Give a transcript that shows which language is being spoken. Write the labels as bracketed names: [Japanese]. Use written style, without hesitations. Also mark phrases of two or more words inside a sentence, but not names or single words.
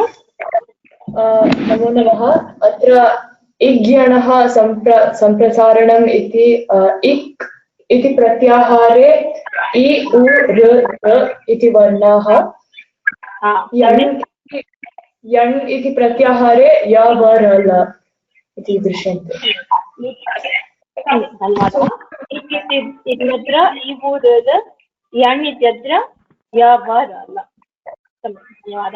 [Sanskrit] नमो नमः। अत्र इग्यणः सम्प्रसारणम् इति इक् इति प्रत्याहारे इ उ ऋ इति वर्णाः यण् इति प्रत्याहारे य व र ल इति दृश्यन्ते। धन्यवादः। इत्यत्र इ उ ऋ यण् इत्यत्र य व र ल। धन्यवादः।